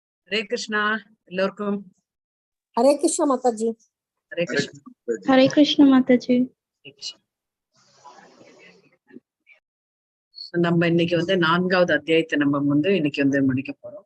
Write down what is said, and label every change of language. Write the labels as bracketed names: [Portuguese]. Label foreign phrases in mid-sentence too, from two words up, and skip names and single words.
[Tamil] Hare Krishna, எல்லோருக்கும் Hare Krishna Mataji. Hare Krishna. Hare Krishna Mataji. நம்ம இன்னைக்கு வந்து 4வது அத்தியாயத்தை நம்ம இன்னைக்கு முடிக்க போறோம்.